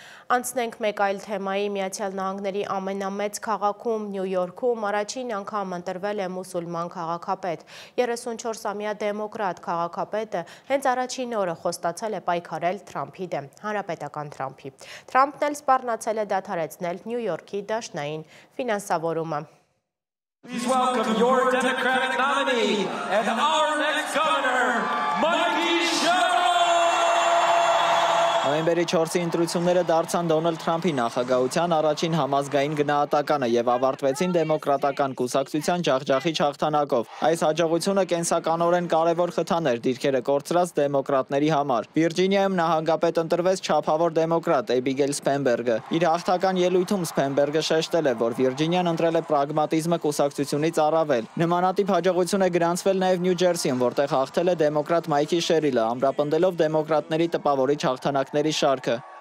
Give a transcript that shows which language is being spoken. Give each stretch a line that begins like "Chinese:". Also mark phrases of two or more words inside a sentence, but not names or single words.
Armenian: Անցնենք մեկ այլ թեմայի Միացյալ Նահանգների ամենամեծ քաղաքում Նյու Յորքում առաջին անգամ ընտրվել է մուսուլման քաղաքապետ։ 34-ամյա դեմոկրատ քաղաքապետը հենց առաջին օրը խոստացել է պայքարել Թրամփի դեմ, հանրապետական Թրամփի։ Թրամփն էլ սպառնացել է դադարեցնել Նյու Յորքի դաշնային ֆինանսավորումը։
English: Please welcome your Democratic nominee and our next governor, Mikey Sherrill!
Armenian: Նոյեմբերի 4-ի ընտրությունները դարձան Դոնալդ Թրամփի նախագահության առաջին համազգային գնահատականը եւ ավարտվեցին դեմոկրատական կուսակցության ջախջախիչ հաղթանակով։ Այս հաջողությունը կենսականորեն կարևոր խթան էր դիրքերը կորցրած դեմոկրատների համար։ Վիրջինիայում նահանգապետ ընտրվեց չափավոր դեմոկրատ Էբիգեյլ Սփենբերգը։ Իր հաղթական ելույթում Սփենբերգը շեշտել է, որ Վիրջինիան ընտրել է պրագմատիզմը կուսակցությունից առավել։ Նմանատիպ հաջողություն է գրանցվել նաեւ Նյու Ջերսիում, որտեղ հաղթել է դեմոկրատ Մայքի Շերիլը, ամրապնդելով դեմոկրատների տպավորիչ հաղթանակների շարքը։